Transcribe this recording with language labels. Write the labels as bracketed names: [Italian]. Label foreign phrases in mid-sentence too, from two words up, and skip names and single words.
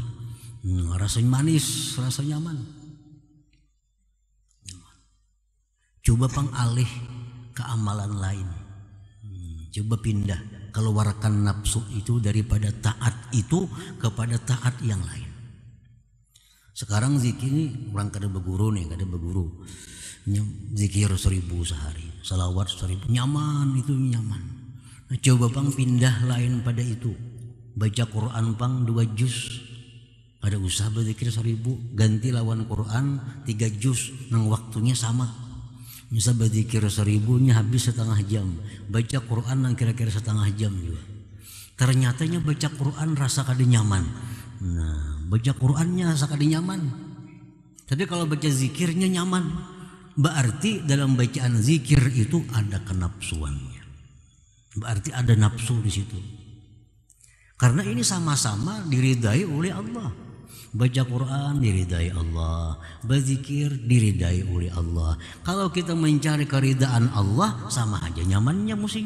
[Banjar] Rasa manis, rasa nyaman. Coba pengalih ke amalan lain. Coba pindah, keluarkan nafsu itu daripada taat itu kepada taat yang lain. Sekarang zikir ini orang kada berguru nih, kada berguru. Zikir 1000 sehari, salawat 1000, nyaman itu nyaman. Nah, coba pang pindah lain pada itu. Baca Quran pang 2 juz. Ada usah berzikir 1000, ganti lawan Quran 3 juz, nang waktunya sama. Misal berzikir 1000-nya habis setengah jam, baca Quran yang kira-kira setengah jam juga. Ternyatanya baca Quran rasa kada nyaman. Nah, baca Qurannya rasa kada nyaman. Tapi kalau baca zikirnya nyaman, berarti dalam bacaan zikir itu ada kenapsuannya. Berarti ada nafsu di situ. Karena ini sama-sama diridai oleh Allah. Baca Quran diridai Allah, berzikir diridai oleh Allah. Kalau kita mencari keridaan Allah, sama aja nyamannya mestinya.